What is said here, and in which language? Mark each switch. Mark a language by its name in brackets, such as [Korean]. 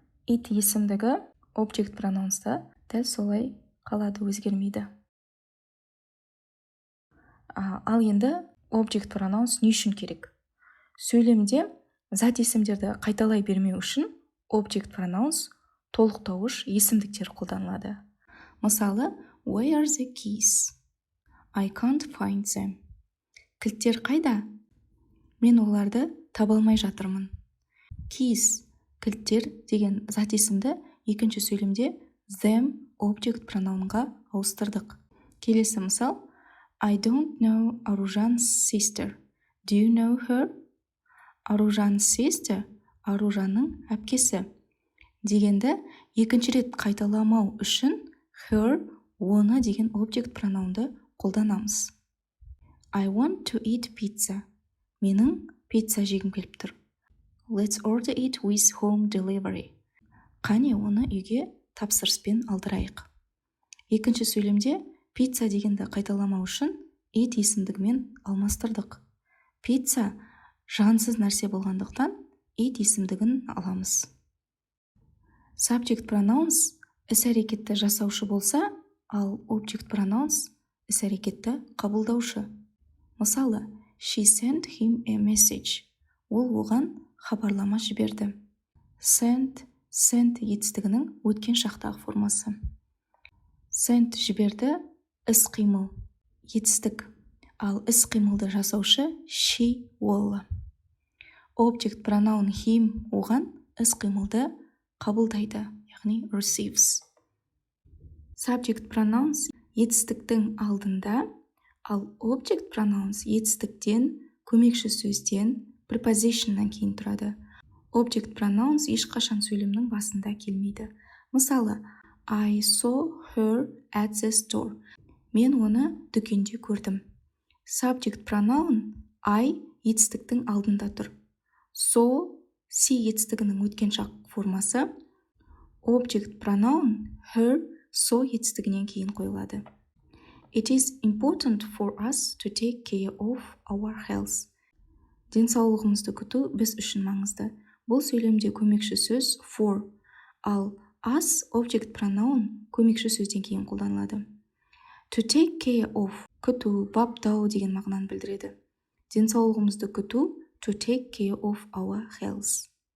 [Kazakh] It есімдігі object pronouns'та дәл солай қалады, өзгермейді. Ал енді object pronouns не үшін керек? Сөйлемде зат есімдерді қайталай бермеу үшін object pronouns толықтауыш есімдіктер қолданылады. Мысалы, [English] where are the keys? I can't find them. [Kazakh] Кілттер қайда? Мен оларды таба алмай жатырмын. Keys, кілттер деген зат есімді екінші сөйлемде them object pronounға ауыстырдық. Келесі мысал, [English] I don't know Arужан's sister. Do you know her? Arужан's sister, [Kazakh] Аружанның әпкесі. Дегенді екінші рет қайталамау үшін her, оны деген object pronounды қолданамыз. [English] I want to eat pizza. [Kazakh] Менің пицца жегім келіп тұр. [English] Let's order it with home delivery. [Kazakh] Қане оны үйге тапсырыспен алдырайық. Екінші сөйлемде пицца дегенді қайталамау үшін it есімдігімен алмастырдық. Пицца жансыз нәрсе болғандықтан it есімдігін аламыз. Subject pronouns іс-әрекетті жасаушы болса, ал object pronouns іс-әрекетті қабылдаушы. Мысалы, [English] she sent him a message. [Kazakh] Ол оған хабарлама жіберді. Sent етістігінің өткен шақтағы формасы. Sent жіберді, іс-қимыл, етістік. Ал іс-қимылды жасаушы she, ол. Object pronoun him оған іс-қимылды қабылдайды, яғни receives. Subject pronouns етістіктің алдында, ал object pronouns етістіктен, көмекші сөзден, prepositionнан кейін тұрады. Object pronouns ешқашан сөйлемнің басында келмейді. Мысалы, [English] I saw her at the store. [Kazakh] Мен оны дүкенде көрдім. Subject pronoun I етістіктің алдында тұр. So, see етістігінің өткен шақ формасы. Object pronoun her, so етістігінен кейін қойылады. [English] It is important for us to take care of our health. [Kazakh] Денсаулығымызды күту біз үшін маңызды. Бұл сөйлемде көмекші сөз for, ал us object pronoun көмекші сөзден кейін қолданылады. [English] To take care of, [Kazakh] күту, баптау деген мағынаны білдіреді. Денсаулығымызды күту, [English] to take care of our health.